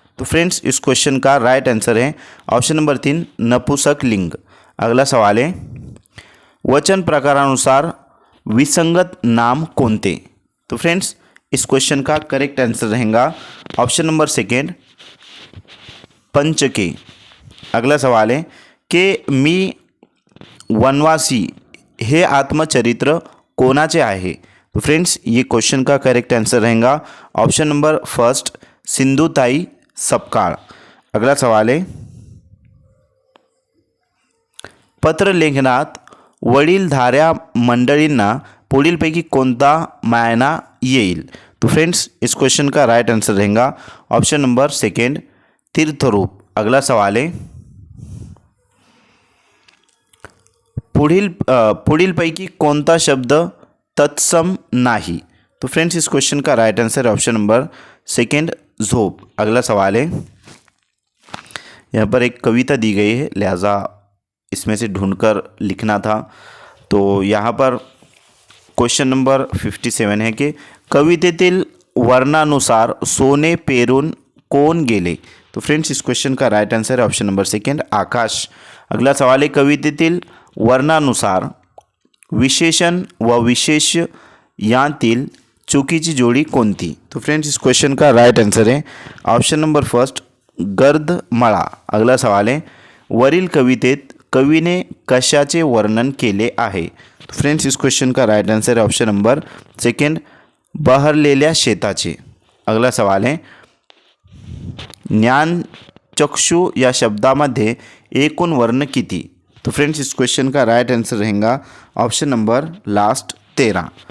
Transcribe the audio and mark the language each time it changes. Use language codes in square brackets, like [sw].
[hi] तो फ्रेंड्स इस क्वेश्चन का राइट आंसर है ऑप्शन नंबर 3 नपुंसक लिंग। अगला सवाल है [mr] वचन प्रकारानुसार विसंगत नाम कोणते? [hi] तो फ्रेंड्स इस क्वेश्चन का करेक्ट आंसर रहेगा ऑप्शन नंबर सेकंड पंचके। अगला सवाल है कि [mr] मी वनवासी हे आत्मचरित्र कोणाचे आहे? [hi] तो फ्रेंड्स ये क्वेश्चन का करेक्ट आंसर रहेगा option number first Sindhutai Sapkal. अगला सवाल है [mr] पत्र लेखनात वडीलधाऱ्या मंडळींना पुढीलपैकी कोणता मायना येईल? [hi] तो फ्रेंड्स इस क्वेश्चन का राइट आंसर रहेगा ऑप्शन नंबर सेकंड तीर्थरूप। अगला सवाल है [mr] पुढीलपैकी कोणता शब्द तत्सम नाही? [hi] तो फ्रेंड्स इस क्वेश्चन का राइट आंसर है ऑप्शन नंबर सेकंड झोप। अगला सवाल है यहाँ पर एक कविता दी गई है लिहाजा इसमें से ढूंढकर लिखना था। तो यहाँ पर क्वेश्चन नंबर 57 है कि [mr] कवितेतील वर्णानुसार सोने पेरून कोण गेले? [hi] तो फ्रेंड्स इस क्वेश्चन का राइट आंसर है ऑप्शन नंबर सेकंड आकाश। अगला सवाल है [mr] कवितेतील वर्णानुसार विशेषण व विशेष यांतील चुकीची जोडी कोणती? [hi] तो फ्रेंड्स इस क्वेश्चन का राइट आंसर है ऑप्शन नंबर फर्स्ट गर्दमळा। अगला सवाल है [mr] वरील कवितेत कवीने कशाचे वर्णन केले आहे? [hi] तो फ्रेंड्स इस क्वेश्चन का राइट आंसर है ऑप्शन नंबर सेकंड [mr] बहरलेल्या शेताचे। [hi] अगला सवाल है [mr] ज्ञानचक्षु या शब्दामध्ये एकूण वर्ण किती? [hi] तो फ्रेंड्स इस क्वेश्चन का राइट आंसर रहेगा ऑप्शन नंबर लास्ट 13।